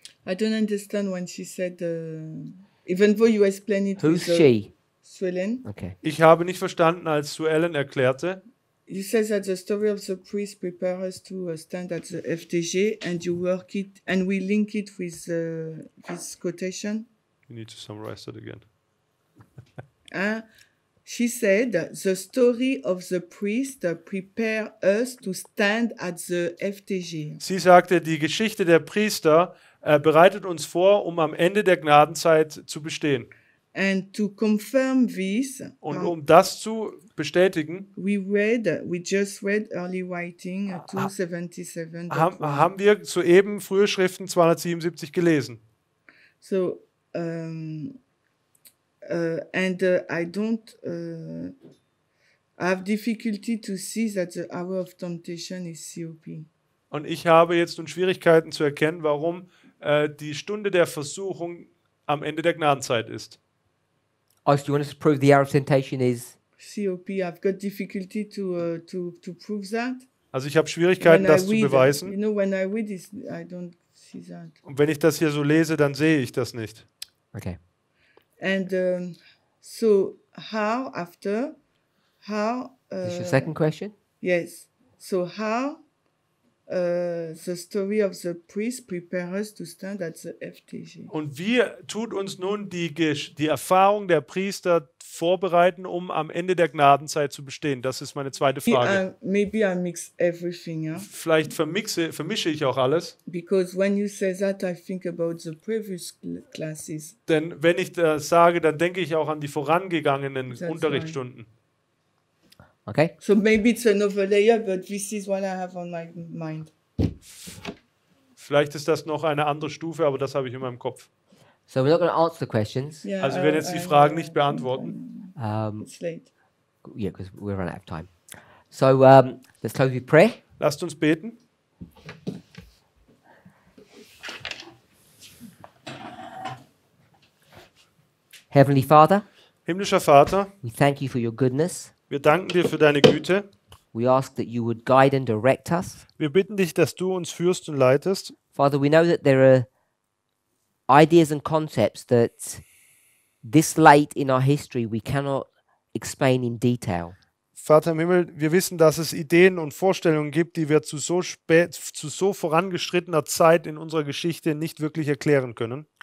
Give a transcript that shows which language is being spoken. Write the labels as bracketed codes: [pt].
[en] I don't understand when she said, even though you explain it Who's with she? Swellen, Okay. [de] Ich habe nicht verstanden, als Sue Ellen erklärte, [en] you said that the story of the priest prepare us to stand at the FTG, and you work it, and we link it with this quotation. you need to summarize that again. She said, the story of the priest prepare us to stand at the FTG. [de] Sie sagte, die Geschichte der Priester bereitet uns vor, um am Ende der Gnadenzeit zu bestehen. [en] And to confirm this, [de] Und um das zu bestätigen, [en] we just read early writing 277. [de] haben wir soeben frühe Schriften 277 gelesen. [en] So, I don't have difficulty to see that the hour of temptation is COP. [de] Und ich habe jetzt nun Schwierigkeiten zu erkennen, warum die Stunde der Versuchung am Ende der Gnadenzeit ist. [en] Oh, so you want us to prove the hour of temptation is? COP, I've got difficulty to prove that. [de] Also ich habe Schwierigkeiten, das zu beweisen. [en] You know, when I read this, I don't see that. [de] Und wenn ich das hier so lese, dann sehe ich das nicht. [en] Okay. And so how Is this your second question? yes, so how the story of the priest prepare us to stand at the FTG. [de] Und wie tut uns nun die Erfahrung der Priester vorbereiten, um am Ende der Gnadenzeit zu bestehen? Das ist meine zweite Frage. [en] Maybe I mix everything, yeah? [de] Vielleicht vermische ich auch alles. [en] Because when you say that, I think about the previous classes. [de] Denn wenn ich das sage, dann denke ich auch an die vorangegangenen [en] That's [de] Unterrichtsstunden. [en] Okay. So maybe it's another layer, but this is what I have on my mind. Vielleicht ist das noch eine andere Stufe, aber das habe ich in meinem Kopf. So we're not going to answer the questions. Yeah, [de] Also wir werden jetzt die Fragen nicht beantworten. [en] It's late. Yeah, because we're running out of time. So let's close with prayer. [de] Lasst uns beten. [en] Heavenly Father, [de] Himmlischer Vater, [en] we thank you for your goodness. [de] wir danken dir für deine Güte. [en] We ask that you would guide and direct us. [de] Wir bitten dich, dass du uns führst und leitest. [en] Father, we know that there are ideas and concepts that this late in our history we cannot explain in detail. [de] Vater im Himmel, wir wissen, dass es Ideen und Vorstellungen gibt, die wir zu so vorangeschrittener Zeit in unserer Geschichte nicht wirklich erklären können.